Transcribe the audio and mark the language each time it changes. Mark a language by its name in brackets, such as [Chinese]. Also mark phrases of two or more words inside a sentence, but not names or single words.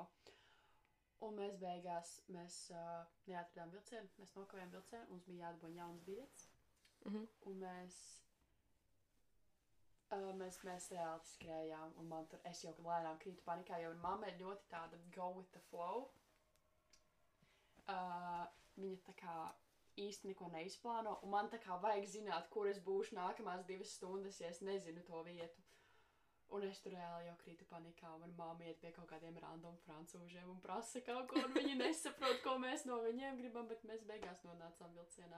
[Latvian] Un mēs beigās, neatradām vilcienu, mēs nokavējām vilcienu, mums bija jāatboņ jaunas biļetes. Un mēs reāli skrējām, un es jau lēnām krītu panikā, jo mamma ir ļoti tāda [English] go with the flow. [Latvian] Viņa tā kā īsti neko neizplāno, un man tā kā vajag zināt, kur es būšu nākamās 2 stundas, ja es nezinu to vietu. Un es tur reāli jau krītu panikā, un mamma iet pie kaut kādiem random francūžiem un prasa kaut ko, un viņi nesaprot, ko mēs no viņiem gribam, bet mēs beigās nonācām vilcienā.